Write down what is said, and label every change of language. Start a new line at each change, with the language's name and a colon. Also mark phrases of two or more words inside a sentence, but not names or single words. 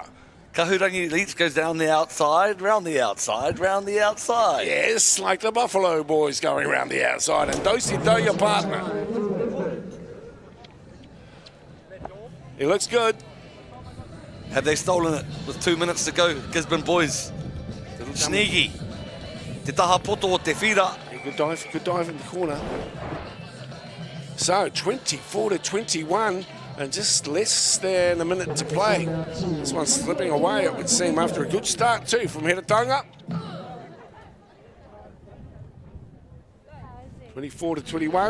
English: Kahurangi Leach goes down the outside, round the outside, round the outside. Yes, like the Buffalo Boys going around the outside. And do your partner. He looks good. Have they stolen it with 2 minutes to go? Gisborne Boys. Sneaky.
Māori: Te taha poto o te whira.
English: Good dive in the corner. So 24-21. And just less than a minute to play. This one's slipping away, it would seem, after a good start too from Heratanga. 24-21.